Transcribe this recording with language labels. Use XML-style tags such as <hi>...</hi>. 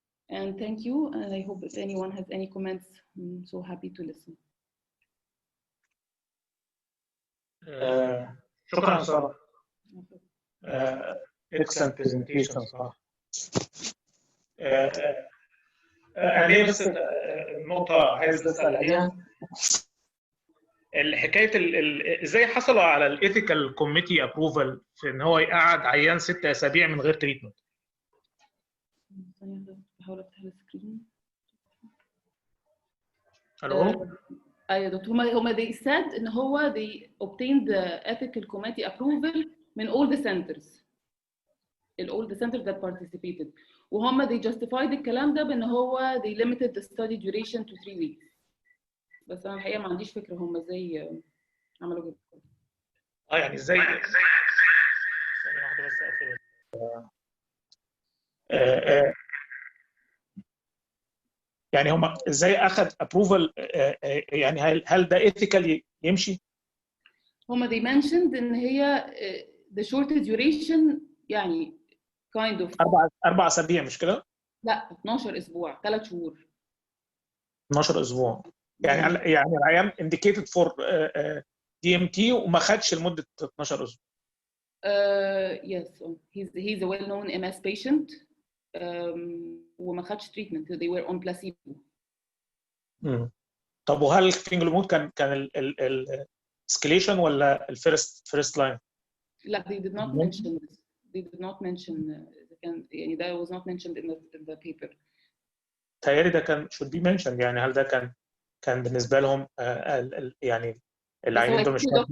<en>And thank you, and I hope if anyone has any comments, I'm so happy to listen.</en> <ar>شكرا سارة.</ar> <en>excellent presentation صراحة.</en> <ar>أنا بس النقطة عايز أسأل عليها الحكاية إزاي حصلوا على الإيثيكال كوميتي أبروفال في إن هو يقعد عيان 6 أسابيع من غير تريتمنت؟ بحاول أفتح السكرين. ألو؟ أيوة دكتور هما</ar> <en>they said إن هو they obtained the ethical committee approval من all the centers. all the centers that participated.</en> <ar>وهم</ar> <en>they justified</en> <ar>الكلام ده بإن هو</ar> <en>they limited the study duration to 3 weeks.</en> <ar>بس أنا الحقيقة ما عنديش فكرة هم إزاي عملوا كده. يعني إزاي؟ ثانية واحدة بس أقفل. يعني هم إزاي أخذ</ar> <en>approval</en> <ar>يعني هل ده ethical يمشي؟ هم</ar> <en>they mentioned</en> <ar>إن هي</ar> <en>the short duration</en> <ar>يعني</ar> <en>kind of</en> <ar>4 أسابيع مش كده؟ لا 12 أسبوع 3 شهور. 12 أسبوع. يعني العيان</ar> <en>indicated for DMT</en> <ar>وما خدش لمدة 12 أسبوع.</ar> <en>Yes, he's a well-known MS patient.</en> <ar>وما خدش treatment.</ar> <en>They were on placebo.</en> <ar>طب وهل الفينجلومود كان ال escalation ولا الفيرست لاين؟</ar> <en>لا they did not mention this. They did not mention</en> <ar>يعني</ar> <en>that was not mentioned in the paper.</en> <ar>تهيألي ده كان</ar> <en>should be mentioned.</en> <ar>يعني هل ده كان بالنسبة لهم يعني العيانين دول مش</ar>